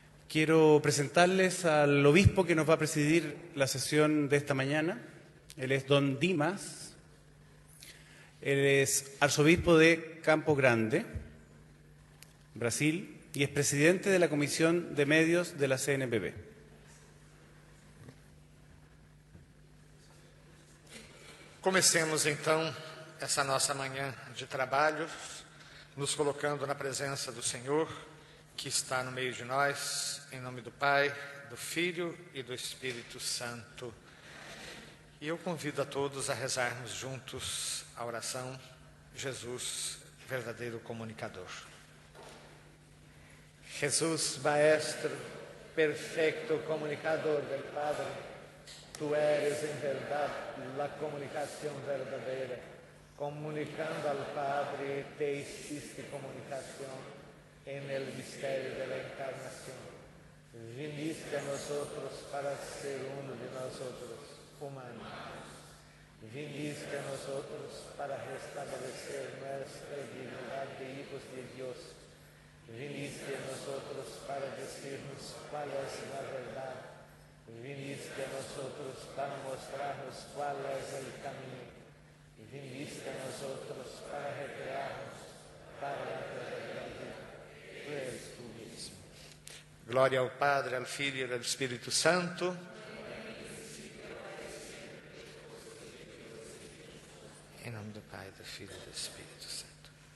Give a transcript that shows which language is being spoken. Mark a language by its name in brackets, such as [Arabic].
[Spanish] Quiero presentarles al obispo que nos va a presidir la sesión de esta mañana. Él es don Dimas. Él es arzobispo de Campo Grande, Brasil, y es presidente de la Comisión de Medios de la CNBB. [Portuguese] Comecemos então essa nossa manhã de trabalho, nos colocando na presença do Senhor, que está no meio de nós, em nome do Pai, do Filho e do Espírito Santo. E eu convido a todos a rezarmos juntos a oração Jesus, verdadeiro comunicador. [Spanish] Jesús, Maestro, perfecto comunicador del Padre, tú eres en verdad la comunicación verdadera. Comunicando al Padre, te hiciste comunicación en el misterio de la encarnación. Viniste a nosotros para ser uno de nosotros, humanos. Viniste a nosotros para restablecer nuestra dignidad de hijos de Dios. Viniste a nosotros para decirnos cuál es la verdad. Viniste a nosotros para mostrarnos cuál es el camino. Viniste a nosotros para recrearnos para la eternidad. Tú eres tú mismo. [Portuguese] Glória ao Padre, ao Filho e ao Espírito Santo. Em nome do Pai, do Filho e do Espírito Santo.